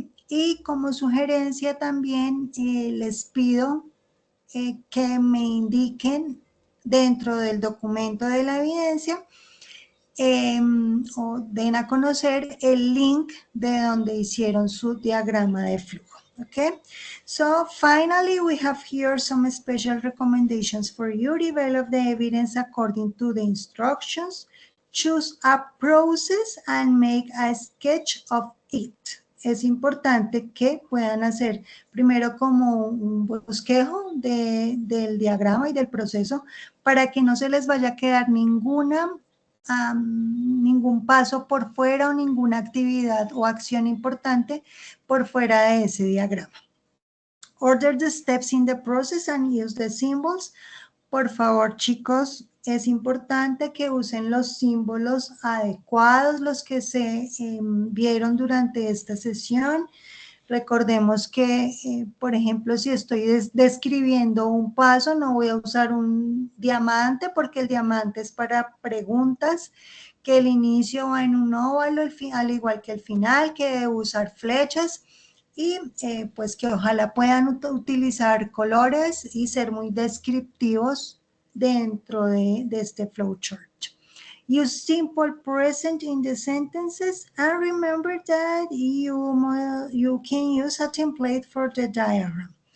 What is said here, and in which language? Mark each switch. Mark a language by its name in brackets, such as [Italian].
[Spanish] Y como sugerencia también les pido que me indiquen dentro del documento de la evidencia o den a conocer el link de donde hicieron su diagrama de flujo. [English] Okay, so finally we have here some special recommendations for you. Develop the evidence according to the instructions. Choose a process and make a sketch of it. [Spanish] Es importante que puedan hacer primero como un bosquejo del diagrama y del proceso para que no se les vaya a quedar ningún paso por fuera o ninguna actividad o acción importante por fuera de ese diagrama. [English] Order the steps in the process and use the symbols. [Spanish] Por favor, chicos, es importante que usen los símbolos adecuados, los que se vieron durante esta sesión. Recordemos que, por ejemplo, si estoy describiendo un paso, no voy a usar un diamante porque el diamante es para preguntas, que el inicio va en un óvalo, al igual que el final, que debo usar flechas y pues que ojalá puedan utilizar colores y ser muy descriptivos dentro de este flowchart. [English] Use simple present in the sentences and remember that you can use a template for the diagram.